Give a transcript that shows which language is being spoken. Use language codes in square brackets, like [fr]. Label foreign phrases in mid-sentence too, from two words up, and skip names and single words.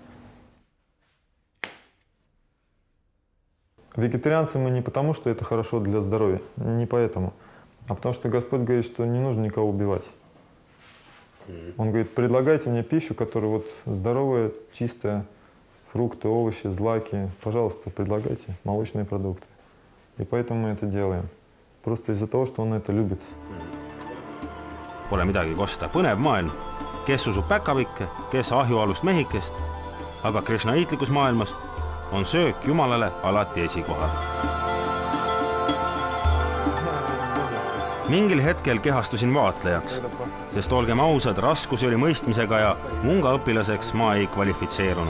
[ru] Вегетарианцы мы не потому, что это хорошо для здоровья, не поэтому, а потому что Господь говорит, что не нужно никого убивать. Он говорит, предлагайте мне пищу, которая вот здоровая, чистая, фрукты, овощи, злаки. Пожалуйста, предлагайте молочные продукты. И поэтому мы это делаем. Просто из-за того, что он это любит. [et] Pole midagi kosta, põnev maailm. Kes usub päkavikke, kes ahjualust mehikest. Aga krishnaitlikus maailmas on söök Jumalale alati esikohal. Mingil hetkel kehastusin vaatlejaks, sest olgem ausad, raskusi oli mõistmisega ja munga õpilaseks ma ei kvalifitseerunud.